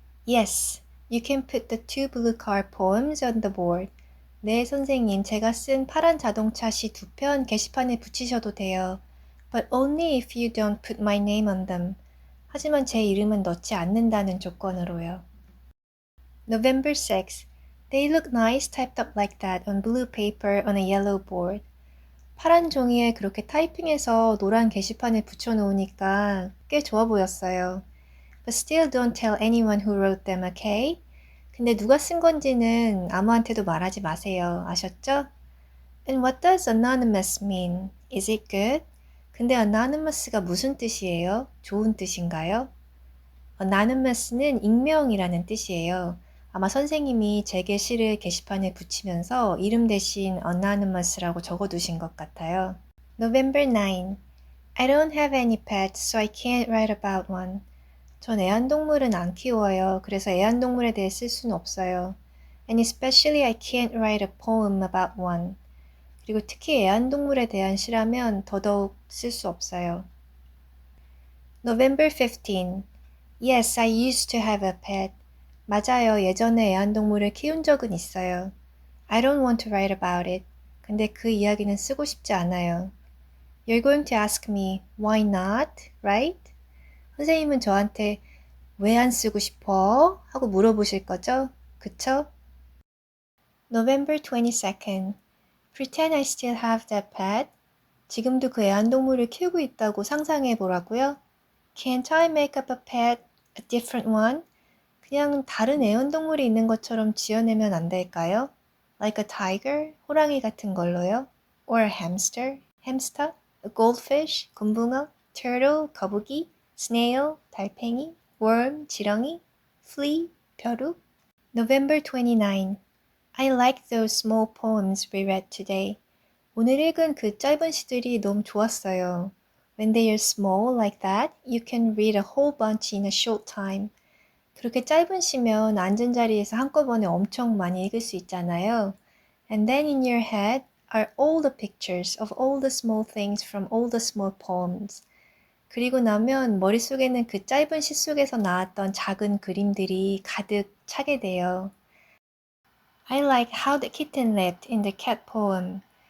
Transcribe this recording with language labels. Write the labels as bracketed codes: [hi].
[en] Yes, you can put the two blue car poems on the board. [ko] 네, 선생님. 제가 쓴 파란 자동차 시 2편 게시판에 붙이셔도 돼요. [en] But only if you don't put my name on them. [ko] 하지만 제 이름은 넣지 않는다는 조건으로요. November 6th. [en] They look nice typed up like that on blue paper on a yellow board. [ko] 파란 종이에 그렇게 타이핑해서 노란 게시판에 붙여놓으니까 꽤 좋아 보였어요. [en] But still don't tell anyone who wrote them, okay? [ko] 근데 누가 쓴 건지는 아무한테도 말하지 마세요. 아셨죠? [en] And what does anonymous mean? Is it good? [ko] 근데 anonymous가 무슨 뜻이에요? 좋은 뜻인가요? anonymous는 익명이라는 뜻이에요. 아마 선생님이 제게 시를 게시판에 붙이면서 이름 대신 anonymous라고 적어두신 것 같아요. [en] November 9. I don't have any pets, so I can't write about one. [ko] 전 애완동물은 안 키워요. 그래서 애완동물에 대해 쓸 수는 없어요. [en] And especially I can't write a poem about one. [ko] 그리고 특히 애완동물에 대한 시라면 더더욱 쓸 수 없어요. [en] November 15. Yes, I used to have a pet. [ko] 맞아요. 예전에 애완동물을 키운 적은 있어요. [en] I don't want to write about it. [ko] 근데 그 이야기는 쓰고 싶지 않아요. [en] You're going to ask me, why not? Right? [ko] 선생님은 저한테 왜 안 쓰고 싶어? 하고 물어보실 거죠? 그쵸? [en] November 22nd. Pretend I still have that pet. [ko] 지금도 그 애완동물을 키우고 있다고 상상해 보라고요? [en] Can't I make up a pet, a different one? [ko] 그냥 다른 애완동물이 있는 것처럼 지어내면 안 될까요? [en] Like a tiger, [ko] 호랑이 같은 걸로요? [en] Or a hamster, 햄스터? A goldfish, 곰붕어? Turtle, 거북이? Snail, 달팽이? Worm, 지렁이? Flea, 벼룩? November 29. I like those small poems we read today. [ko] 오늘 읽은 그 짧은 시들이 너무 좋았어요. [en] When they are small like that, you can read a whole bunch in a short time. [ko] 그렇게 짧은 시면 앉은 자리에서 한꺼번에 엄청 많이 읽을 수 있잖아요. [en] And then in your head are all the pictures of all the small things from all the small poems. [ko] 그리고 나면 머릿속에는 그 짧은 시 속에서 나왔던 작은 그림들이 가득 차게 돼요. [en] I like how the kitten leapt in the cat poem.